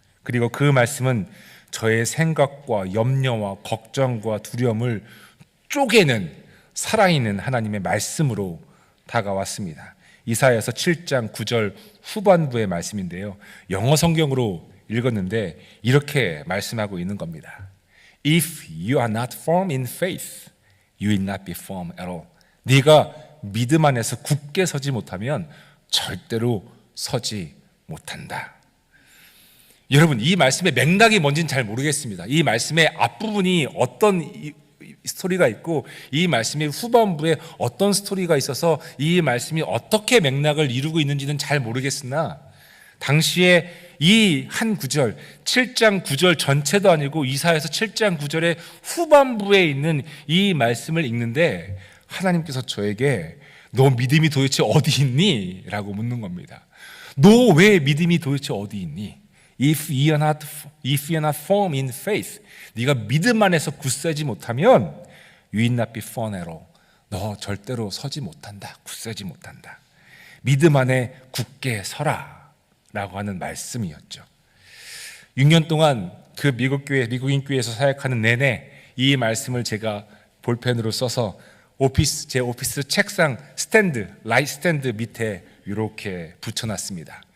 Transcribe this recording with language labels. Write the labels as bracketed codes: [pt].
[ko] 그리고 그 말씀은 저의 생각과 염려와 걱정과 두려움을 쪼개는 살아있는 하나님의 말씀으로 다가왔습니다. 이사야서 7장 9절 후반부의 말씀인데요, 영어 성경으로 읽었는데 이렇게 말씀하고 있는 겁니다. [en] If you are not firm in faith, you will not be firm at all. [ko] 네가 믿음 안에서 굳게 서지 못하면 절대로 서지 못한다. 여러분, 이 말씀의 맥락이 뭔지는 잘 모르겠습니다. 이 말씀의 앞부분이 어떤 스토리가 있고 이 말씀의 후반부에 어떤 스토리가 있어서 이 말씀이 어떻게 맥락을 이루고 있는지는 잘 모르겠으나, 당시에 이 한 구절, 7장 9절 전체도 아니고 이사야서 7장 9절의 후반부에 있는 이 말씀을 읽는데 하나님께서 저에게 너 믿음이 도대체 어디 있니? 라고 묻는 겁니다. 너 왜 믿음이 도대체 어디 있니? [en] If you are not firm in faith, [ko] 네가 믿음 안에서 굳세지 못하면 [en] you will not be firm at all. [ko] 너 절대로 서지 못한다. 굳세지 못한다. 믿음 안에 굳게 서라 라고 하는 말씀이었죠. 6년 동안 그 미국인 교회에서 사역하는 내내 이 말씀을 제가 볼펜으로 써서 제 오피스 책상 라이트 스탠드 밑에 이렇게 붙여놨습니다.